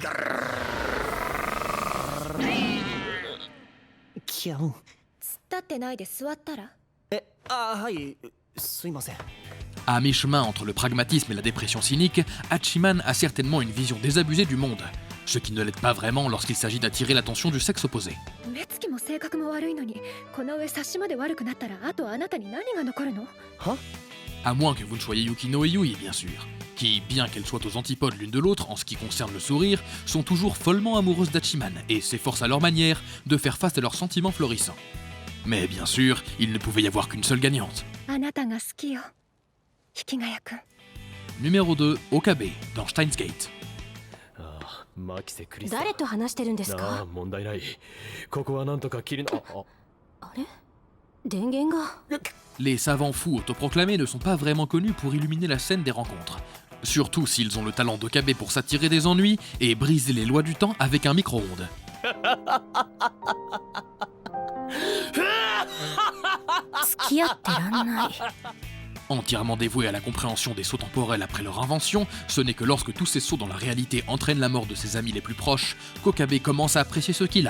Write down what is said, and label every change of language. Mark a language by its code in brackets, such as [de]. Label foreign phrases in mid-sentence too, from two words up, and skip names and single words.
[ja] キャン。突っ立ってないで座ったら。はい、すいません。 [fr] À mi-chemin entre le pragmatisme et la dépression cynique, Hachiman a certainement une vision désabusée du monde, ce qui ne l'aide pas vraiment lorsqu'il s'agit d'attirer l'attention du sexe opposé. [ja] 目つきも性格も悪いのに、この上察しまで悪くなったら、あとあなたに何が残るの？ [fr] À moins que vous ne soyez Yukino et Yui, bien sûr, qui, bien qu'elles soient aux antipodes l'une de l'autre en ce qui concerne le sourire, sont toujours follement amoureuses d'Hachiman et s'efforcent à leur manière de faire face à leurs sentiments florissants. Mais bien sûr, il ne pouvait y avoir qu'une seule gagnante. [ja] あなたが好きよ。引きがやくん。 [fr] Numéro 2, Okabe, dans Steins Gate. [ja] 誰と話してるんですか？問題ない。ここはなんとか切りな。あれ？電源が。 [fr] Les savants fous autoproclamés ne sont pas vraiment connus pour illuminer la scène des rencontres. Surtout s'ils ont le talent d'Okabe pour s'attirer des ennuis et briser les lois du temps avec un micro-ondes. Entièrement dévoué à la compréhension des sauts temporels après leur invention, ce n'est que lorsque tous ces sauts dans la réalité entraînent la mort de ses amis les plus proches qu'Okabe commence à apprécier ce qu'il a.